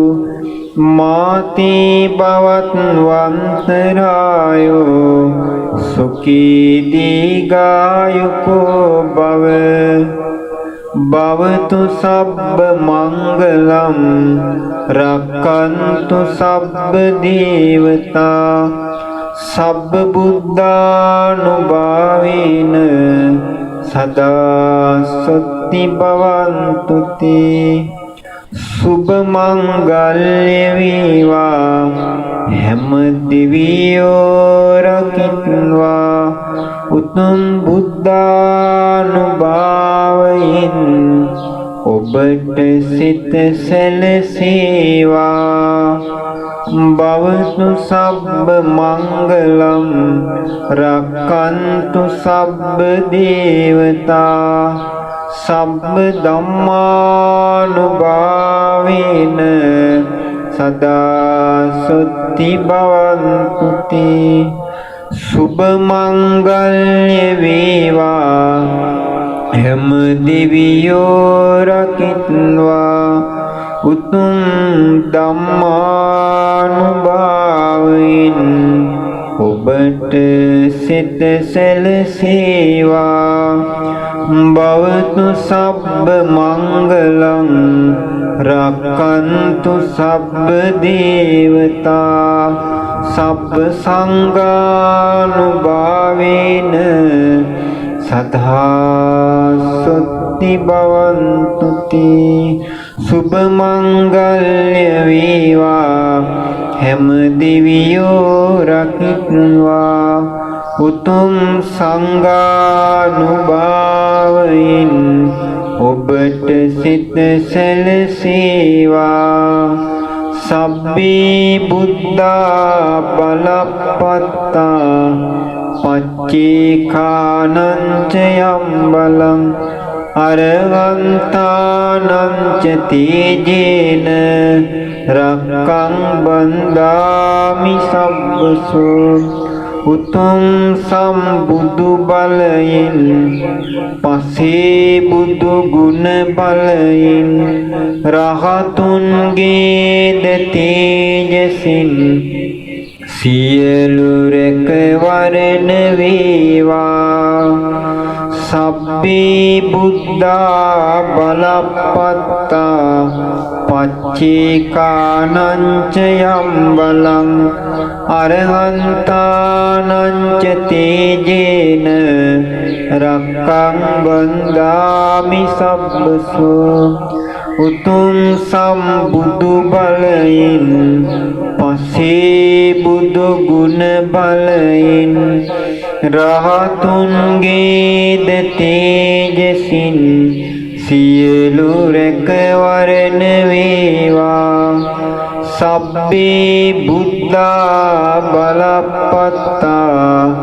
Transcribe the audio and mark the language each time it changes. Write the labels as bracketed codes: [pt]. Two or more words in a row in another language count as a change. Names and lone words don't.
[pi] මාතේ භවත් වන්තරායෝ සුඛී දීඝායුකෝ භව භවතු සබ්බ මංගලම් රක්ඛන්තු සබ්බ දේවතා සබ්බ බුද්ධානුභාවේන සදා සොත්ති භවන්තු තේ [si] සුභ මංගල්‍ය වේවා හැම දිවියෝ රකිත්වා උතුම් බුද්ධානුභාවයෙන් ඔබට සිත [pi] සැලසේවා භවතු සබ්බ මංගලම් රක්ඛන්තු සබ්බ දේවතා සබ්බ ධම්මානුභාවේන සදා සොත්ති භවන්තු තේ [si] සුභ මංගල්‍ය වේවා හැම දෙවියෝ රකිත්වා උතුම් ධම්මානුභාවයෙන් ඔබට සිත සැලසේවා [pi] භවතු සබ්බ මංගලං රක්ඛන්තු සබ්බ දේවතා සබ්බ සංඝානුභාවේන සදා සොත්ති භවන්තු තේ [si] සුභ මංගල්‍ය වේවා හැම දෙවියෝ රකිත්වා උතුම් සංඝානුභාවයෙන් ඔබට සිත සැලසේවා [pi] සබ්බේ බුද්ධා බලප්පත්තා පච්චේකානං ච යම් බලං අරහන්තානං ච තේජේන රක්ඛං බන්දාමි සබ්බසෝ [si] උතුම් සම්බුදු බලයෙන් පසේ බුදු ගුණ බලයෙන් රහතුන්ගේ තේජසින් සියලු රැකවරණ වේවා [pi] සබ්බේ බුද්ධා බලප්පත්තා පච්චේකානං ච යම් බලං අරහන්තානං ච තේජේන රක්ඛං බන්දාමි සබ්බසෝ [si] උතුම් සම්බුදු බලයෙන් පසේ බුදු ගුණ බලයෙන් රහතුන්ගේ තේජසින් සියලු රැකවරණ වේවා [pi] සබ්බේ බුද්ධා බලපත්තා